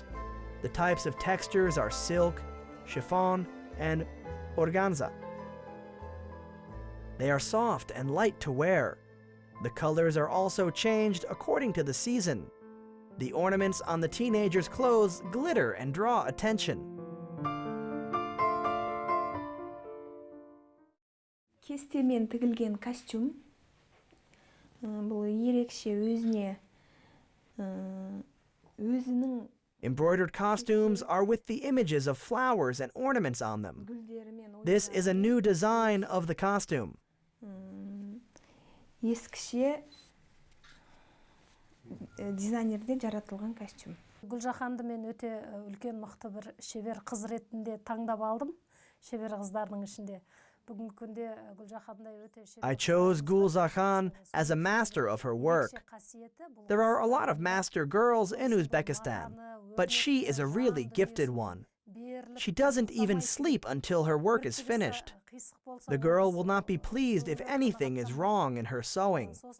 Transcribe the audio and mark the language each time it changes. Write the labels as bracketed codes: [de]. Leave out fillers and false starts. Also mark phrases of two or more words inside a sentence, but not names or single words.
[en] The types of textures are silk, chiffon, and organza. They are soft and light to wear. The colors are also changed according to the season. The ornaments on the teenagers' clothes glitter and draw attention. [kk] Кестемен тігілген костюм. Бұл ерекше өзінің [en] Embroidered costumes are with the images of flowers and ornaments on them. This is a new design of the costume. [kk] Ескіше дизайнерде жаратылған костюм. Гүлжаханды мен өте үлкен мықты бір шебер қыз ретінде таңдап алдым. Шебер қыздардың ішінде. [en] I chose Gulzahan as a master of her work. There are a lot of master girls in Uzbekistan, but she is a really gifted one. She doesn't even sleep until her work is finished. The girl will not be pleased if anything is wrong in her sewing.